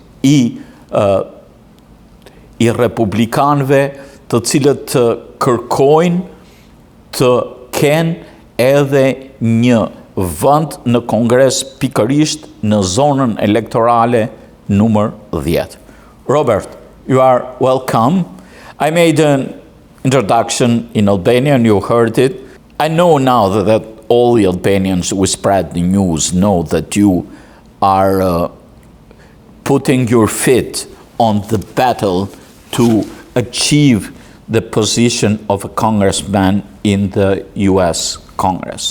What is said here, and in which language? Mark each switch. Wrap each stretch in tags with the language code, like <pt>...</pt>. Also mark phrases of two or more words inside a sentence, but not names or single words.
<sq>I republikanëve, të cilët kërkojnë të kenë edhe një vend në Kongres pikërisht në zonën elektorale numër 10.</sq> <en>Robert, you are welcome. I made an introduction in Albania and you heard it. I know now that all the Albanians who spread the news know that you are putting your feet on the battle to achieve the position of a congressman in the US Congress.</en>